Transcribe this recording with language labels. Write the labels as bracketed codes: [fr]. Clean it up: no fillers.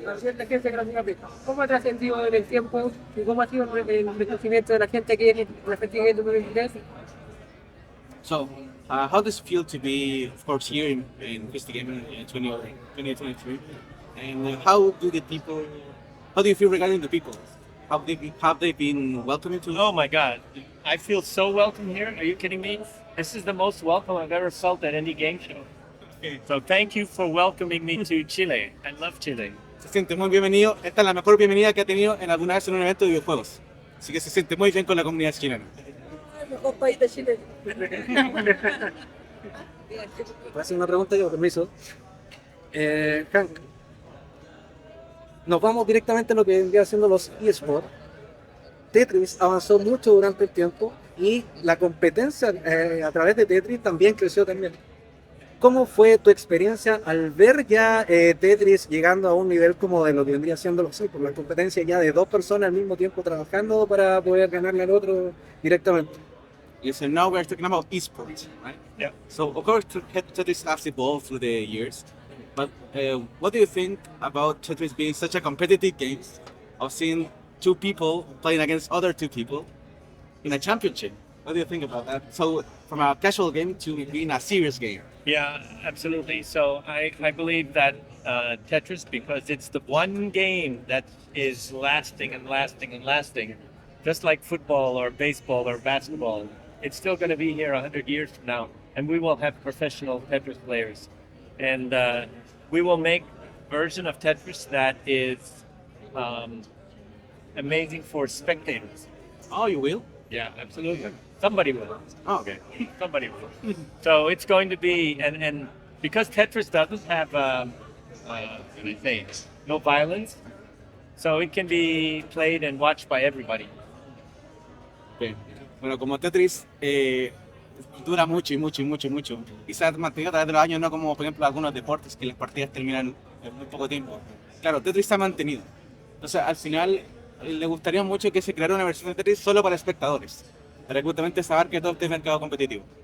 [es] La gente que nos diga, ¿cómo ha trascendido en el tiempo y cómo ha sido el reconocimiento de la gente aquí en el FESTIGAME 2023? [en] So, how does it feel to be, of course, here in FESTIGAME in 2023? And how do you feel regarding the people? Have they been welcoming to you? Oh my God, I feel so welcome here. Are you kidding me? This is the most welcome I've ever felt at any game show. So thank you for welcoming me to Chile. I love Chile. [es] Se siente muy bienvenido. Esta es la mejor bienvenida que ha tenido en alguna vez en un evento de videojuegos. Así que se siente muy bien con la comunidad chilena. El mejor país de Chile. Voy a hacer una pregunta yo, permiso. Hank, nos vamos directamente a lo que vendría haciendo los eSports. Tetris avanzó mucho durante el tiempo y la competencia a través de Tetris también creció también. ¿Cómo fue tu experiencia al ver ya Tetris llegando a un nivel como de lo que vendría siendo por la competencia ya de 2 personas al mismo tiempo trabajando para poder ganarle al otro directamente? [en] Yes, and now we're talking about esports, right? Yeah. So, of course, Tetris has evolved through the years. But what do you think about Tetris being such a competitive game of seeing 2 people playing against other 2 people in a championship? What do you think about that? So, from a casual game to being a serious game. Yeah, absolutely. So I believe that Tetris, because it's the one game that is lasting and lasting and lasting, just like football or baseball or basketball, it's still going to be here 100 years from now, and we will have professional Tetris players. And we will make a version of Tetris that is amazing for spectators. Oh, you will? Yeah, absolutely. Somebody will. Oh, okay. Somebody will. So it's going to be, and because Tetris doesn't have, what can I say, no violence, so it can be played and watched by everybody. Okay. [es] Bueno, como Tetris dura mucho y mucho y mucho y mucho, y se ha mantenido a través de los años, no como por ejemplo algunos deportes que las partidas terminan en muy poco tiempo. Claro, Tetris se ha mantenido. Entonces, al final, le gustaría mucho que se creara una versión de Tetris solo para espectadores, para que justamente se abarque todo este mercado competitivo.